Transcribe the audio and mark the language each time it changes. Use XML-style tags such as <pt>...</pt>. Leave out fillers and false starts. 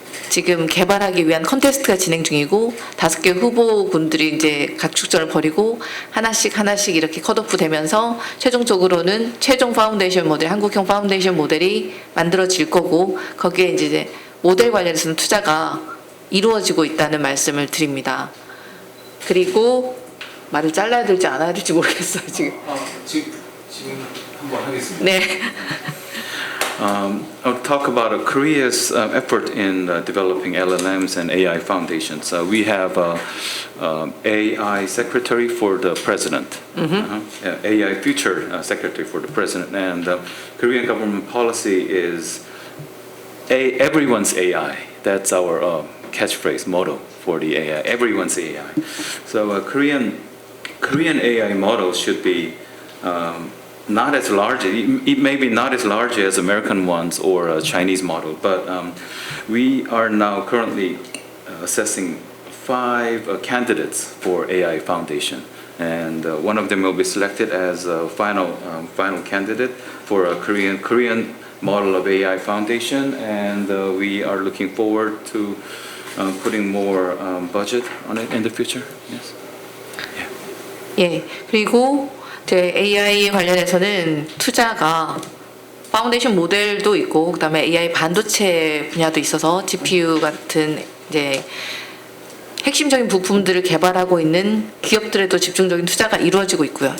<ko>지금 개발하기 위한 컨테스트가 진행 중이고 5개 후보군들이 이제 각축전을 벌이고 하나씩 이렇게 컷오프 되면서 최종적으로는 최종 파운데이션 모델, 한국형 파운데이션 모델이 만들어질 거고 거기에 이제 모델 관련해서는 투자가 이루어지고 있다는 말씀을 드립니다. 그리고 말을 잘라야 될지 안 해야 될지 모르겠어요 지금. 지금 한번 하겠습니다. 네.</ko> <en>I'll talk about Korea's effort in developing LLMs and AI foundations. We have AI secretary for the president, AI future secretary for the president, and Korean government policy is everyone's AI. That's our catchphrase, motto for the AI. Everyone's AI. So Korean AI models should be not as large. It may be not as large as American ones or a Chinese model, but we are now currently assessing 5 candidates for AI foundation, and one of them will be selected as a final candidate for a Korean model of AI foundation, and we are looking forward to putting more budget on it in the future. Yes.</en> <ko>예. 그리고 제 AI 관련해서는 투자가 파운데이션 모델도 있고 그다음에 AI 반도체 분야도 있어서 GPU 같은 이제 핵심적인 부품들을 개발하고 있는 기업들에도 집중적인 투자가 이루어지고 있고요.</ko>